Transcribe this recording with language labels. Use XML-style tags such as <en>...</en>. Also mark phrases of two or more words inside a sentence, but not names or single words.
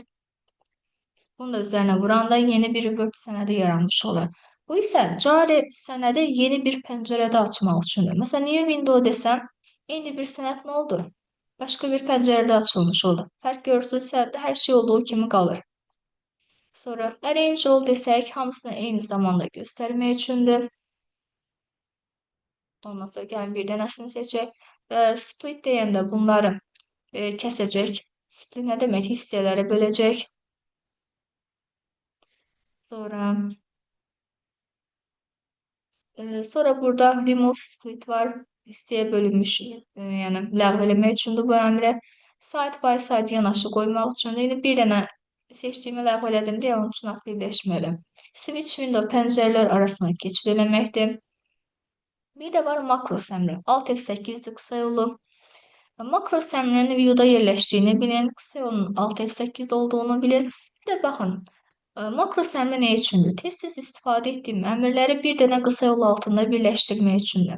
<az>Bunu da üzərinə vuranda yeni bir Word sənədi yaranmış olur. Bu isə cari sənədi yeni bir pəncərədə açmaq üçündür. Məsələn,</az> <en>new window</en> <az>desəm, eyni bir sənəd nə oldu? Başqa bir pəncərədə açılmış oldu. Fərq görürsünüz, sənəddə hər şey olduğu kimi qalır. Sonra</az> <en>arrange all</en> <az>desək, hamısını eyni zamanda göstərmək üçündür. Olmasa gəlin bir dənəsini seçək. Split deyəndə bunları kəsəcək. Split nə demək? Hissələrə böləcək. Sonra burada</az> <en>remove split</en> <az>var. Hissəyə bölünmüş, yəni ləğv eləmək üçündür bu əmrə.</az> <en>Side by side</en> <az>yanaşı qoymaq üçündür. Yəni bir dənə seçdiyimi ləğv elədim deyə onun üçün aktivləşməli.</az> <en>Switch window</en> <az>pəncərələr arasında keçid eləməkdir. Bir də var makros əmri. Alt F8-dir qısa yolu. Makros əmrinin view'da yerləşdiyini bilin. Qısa yolun Alt F8 olduğunu bilin. Bir də baxın. Makros əmri nə üçündür? Tez-tez istifadə etdiyim əmrləri bir dənə qısa yol altında birləşdirmək üçündür.</az>